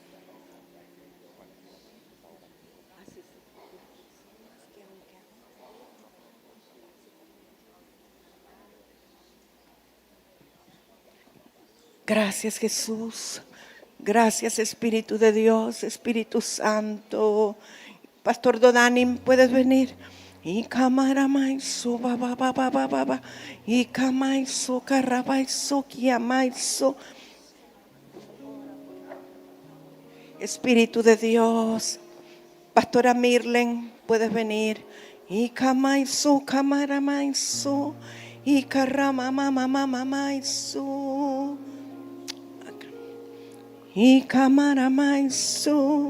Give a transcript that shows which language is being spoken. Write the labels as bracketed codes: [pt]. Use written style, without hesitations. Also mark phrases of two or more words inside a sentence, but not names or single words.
[es] Gracias, Jesús. Gracias, Espíritu de Dios, Espíritu Santo. Pastor Dodani, ¿puedes venir? Y camaramaizó, ba ba ba ba ba ba ba. Y camaizó, carrabaizó, quiamaizó. Espíritu de Dios. Pastora Mirlen, ¿puedes venir? Y camaizó, camaramaizó. Y carramamamamamaizó. Y camaramaizó.